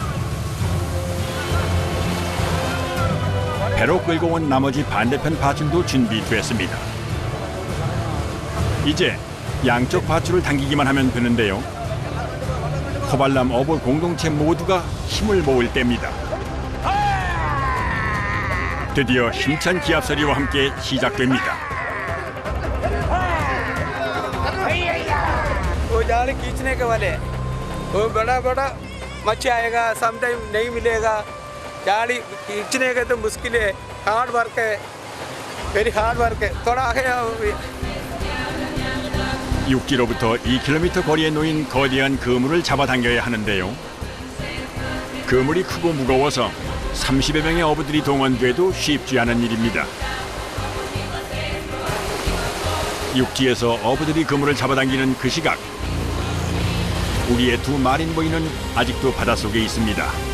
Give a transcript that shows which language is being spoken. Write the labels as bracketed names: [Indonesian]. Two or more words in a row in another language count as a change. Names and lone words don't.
[Korean] 배로 끌고 온 나머지 반대편 밧줄도 준비됐습니다. 이제 양쪽 밧줄을 당기기만 하면 되는데요. 코발람 어부 공동체 모두가 힘을 모을 때입니다. 드디어 힘찬 기합 소리와 함께 시작됩니다. [Hindi] जाल खींचने के वाले वो बड़ा बड़ा मच्छी आएगा समटाइम नहीं मिलेगा जाली खींचने के तो मुश्किल है [English] hard work [Hindi] है [English] very hard work [Hindi] है थोड़ा आगे आओ [Korean] 6km부터 2km 거리에 놓인 거대한 그물을 잡아당겨야 하는데요. 그물이 크고 무거워서 30여 명의 어부들이 동원돼도 쉽지 않은 일입니다. 육지에서 어부들이 그물을 잡아당기는 그 시각, 우리의 두 마린보이는 아직도 바닷속에 있습니다.